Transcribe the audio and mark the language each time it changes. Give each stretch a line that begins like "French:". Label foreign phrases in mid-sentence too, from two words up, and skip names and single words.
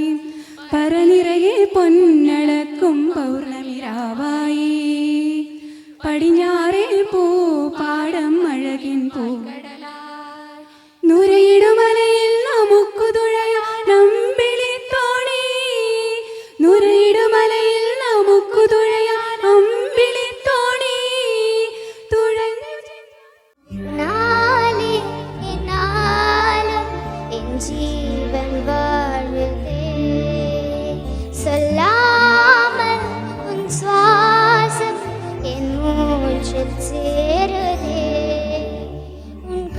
Malayalam: പറനിറയെ പൊന്നളക്കും പൗർണമിരാവായി പടിഞ്ഞാറേ പൂപ്പാടം അഴകിൻ പൂക്കടലായി നുരയിടുമലയിൽ നമുക്കു തുഴയാൻ അമ്പിളിത്തോണി നുരയിടുമലയിൽ നമുക്കു തുഴയാൻ അമ്പിളിത്തോണി തുഴഞ്ഞു
Tamil: நாளே என்னாலும் என் ஜீவன் வாழுதே சொல்லாமல் உன் சுவாசம் என் மூச்சில் சேருதே